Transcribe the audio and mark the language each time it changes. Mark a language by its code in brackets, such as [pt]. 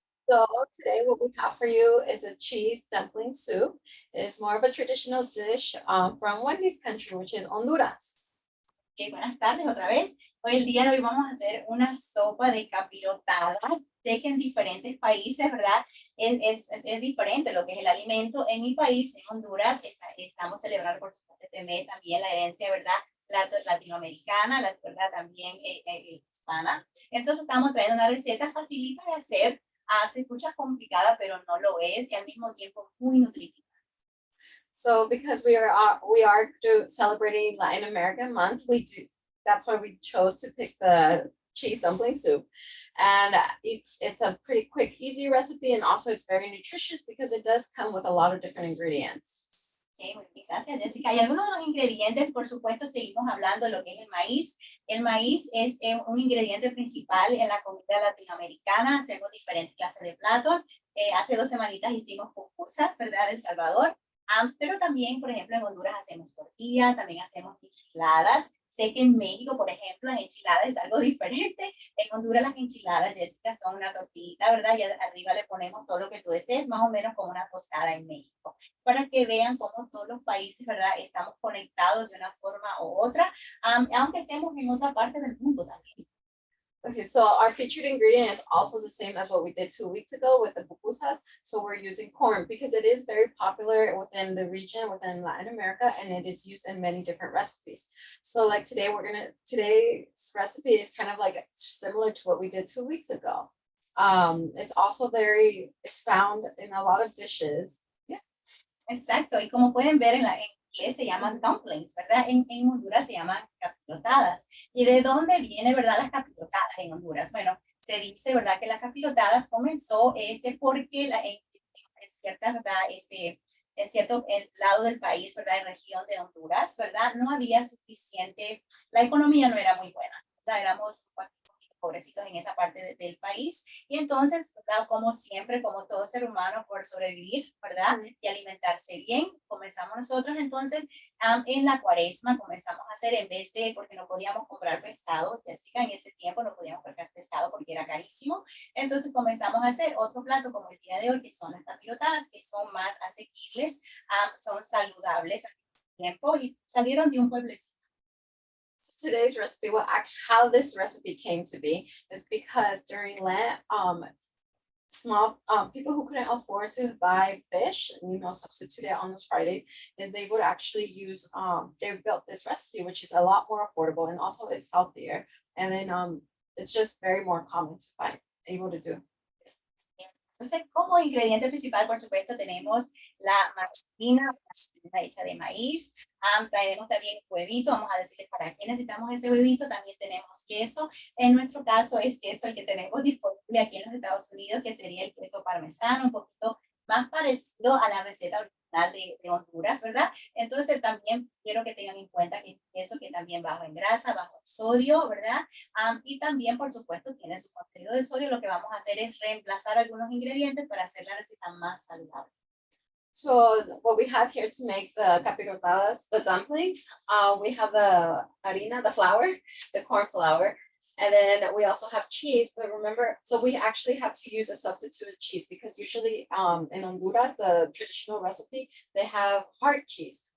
[en] So today what we have for you is a cheese dumpling soup. It is more of a traditional dish from Wendy's country, which is Honduras. [es] Ok, buenas tardes otra vez. Hoy el día de hoy vamos a hacer una sopa de capirotada. Sé que en diferentes países, ¿verdad? Es diferente lo que es el alimento. En mi país, en Honduras, estamos celebrando por supuesto este mes también la herencia, ¿verdad? Latinoamericana, la verdad también hispana. Entonces estamos trayendo una receta facilita de hacer. Se escucha complicada, pero no lo es y al mismo tiempo muy nutritiva. [en] So because we are celebrating Latin American month, that's why we chose to pick the cheese dumpling soup. And it's a pretty quick, easy recipe, and also it's very nutritious because it does come with a lot of different ingredients. [es] Okay, muy bien, gracias, Jessica. Y algunos de los ingredientes, por supuesto, seguimos hablando de lo que es el maíz. El maíz es un ingrediente principal en la comida latinoamericana. Hacemos diferentes clases de platos. Hace 2 semanitas hicimos pupusas, ¿verdad? De El Salvador. Pero también, por ejemplo, en Honduras hacemos tortillas, también hacemos enchiladas. Sé que en México, por ejemplo, las enchiladas es algo diferente. En Honduras las enchiladas, Jessica, son una tortillita, ¿verdad? Y arriba le ponemos todo lo que tú desees, más o menos como una tostada en México. Para que vean cómo todos los países, ¿verdad? Estamos conectados de una forma u otra, aunque estemos en otra parte del mundo también. [en] Okay, so our featured ingredient is also the same as what we did 2 weeks ago with the pupusas. So we're using corn because it is very popular within the region, within Latin America, and it is used in many different recipes. So like today's recipe is kind of like similar to what we did 2 weeks ago. It's also it's found in a lot of dishes. Yeah. [es] Exacto, y como pueden ver en inglés se llaman dumplings, ¿verdad? En Honduras se llaman capirotadas. ¿Y de dónde viene, verdad, las capirotadas en Honduras? Bueno, se dice, ¿verdad? Que las capirotadas comenzó porque en cierta, ¿verdad? En cierto lado del país, ¿verdad? En región de Honduras, ¿verdad? No había suficiente, la economía no era muy buena, o sea, éramos pobrecitos en esa parte del país. Y entonces, ¿verdad? Como siempre, como todo ser humano, por sobrevivir, ¿verdad? Y alimentarse bien, comenzamos nosotros entonces en la cuaresma, comenzamos a hacer, en vez de, porque no podíamos comprar pescado, Jessica, en ese tiempo no podíamos comprar pescado porque era carísimo, entonces comenzamos a hacer otro plato como el día de hoy, que son las capirotadas, que son más asequibles, son saludables al tiempo y salieron de un pueblecito. [en] So today's recipe, how this recipe came to be is because during Lent, small people who couldn't afford to buy fish and substitute it on those Fridays, is they would actually use they built this recipe, which is a lot more affordable and also it's healthier, and then it's just very more common to find able to do. [es] Entonces, como ingrediente principal, por supuesto, tenemos la margarina hecha de maíz. Tenemos también huevito, vamos a decirles para qué necesitamos ese huevito. También tenemos queso. En nuestro caso es queso el que tenemos disponible aquí en los Estados Unidos, que sería el queso parmesano, un poquito más parecido a la receta original de Honduras, ¿verdad? Entonces también quiero que tengan en cuenta que queso que también bajo en grasa, bajo en sodio, ¿verdad? Y también, por supuesto, tiene su contenido de sodio. Lo que vamos a hacer es reemplazar algunos ingredientes para hacer la receta más saludable. [en] So what we have here to make the capirotadas, the dumplings, we have the harina, the flour, the corn flour, and then we also have cheese. But remember, so we actually have to use a substituted cheese because usually in Honduras, the traditional recipe, they have hard cheese.